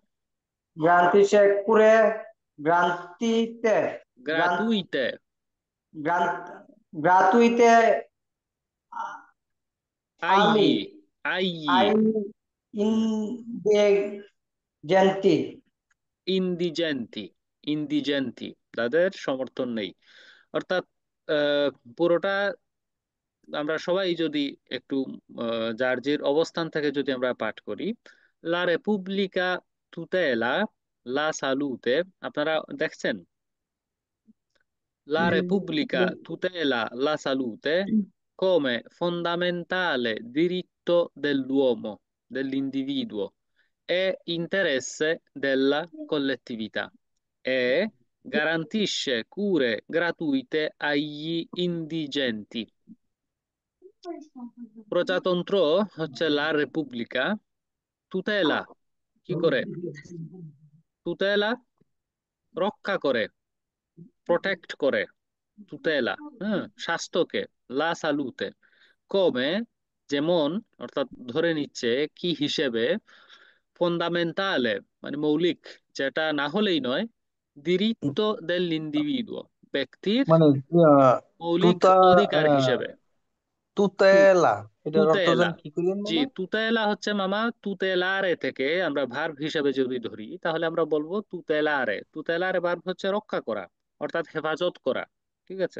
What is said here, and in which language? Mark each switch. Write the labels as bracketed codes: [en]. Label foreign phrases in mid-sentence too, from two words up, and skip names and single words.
[it] garantisce cure, garantite, gratuite gratuite ali, agli, ai agli mm, indigenti. indigenti, indigenti, [bn] তাদের সমর্থন নেই। অর্থাৎ পুরোটা আমরা সবাই যদি একটু যার যার অবস্থান থেকে যদি আমরা পাঠ করি, [it] la Repubblica tutela la salute, [bn] আপনারা দেখছেন, [it] la Repubblica tutela la salute come fondamentale diritto dell'uomo, dell'individuo e interesse della collettività e garantisce cure gratuite agli indigenti. [bn] প্রজাতন্ত্র হচ্ছে [it] la Repubblica, [bn] তুতেলা কি করে, তুতেলা রক্ষা করে, প্রোটেক্ট করে, তুতেলা, হ্যাঁ, স্বাস্থ্যকে, [it] la salute, [bn] কমে, যেমন, অর্থাৎ ধরে নিচ্ছে, কি হিসেবে, ফন্দামেন্টালে মানে মৌলিক, যেটা না হলেই নয়, [it] diritto dell'individuo ব্যক্তির [bn] মানে মৌলিক তুতা অধিকার হিসেবে। তু- তুতেলা এটার অর্থ তুতেলা, জানি কি করিলেন জি, মামা? তুতেলা হচ্ছে মামা, তুতেলারে থেকে আমরা ভার্ব হিসেবে যদি ধরি তাহলে আমরা বলবো তুতেলারে, তুতেলারে ভার্ব হচ্ছে রক্ষা করা, অর্থাৎ হেফাজত করা, ঠিক আছে।